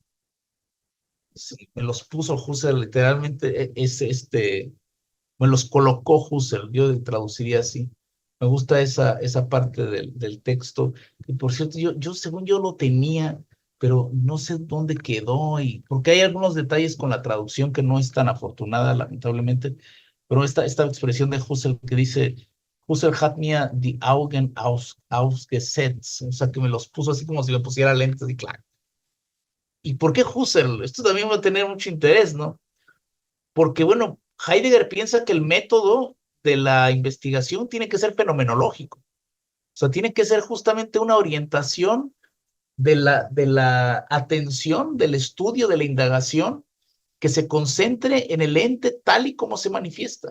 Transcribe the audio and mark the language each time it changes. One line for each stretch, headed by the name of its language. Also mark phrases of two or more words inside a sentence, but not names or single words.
Spanish: Sí, me los puso Husserl, literalmente me los colocó Husserl, yo traduciría así. Me gusta esa parte del texto. Y por cierto, según yo lo tenía, pero no sé dónde quedó, porque hay algunos detalles con la traducción que no es tan afortunada, lamentablemente. Pero esta expresión de Husserl que dice,
German: Husserl hat mir die Augen ausgesetzt,
Spanish: o sea, que me los puso así como si me pusiera lentes y claro. ¿Y por qué Husserl? Esto también va a tener mucho interés, ¿no? Porque, bueno, Heidegger piensa que el método de la investigación tiene que ser fenomenológico. O sea, tiene que ser justamente una orientación de la atención, del estudio, de la indagación, que se concentre en el ente tal y como se manifiesta.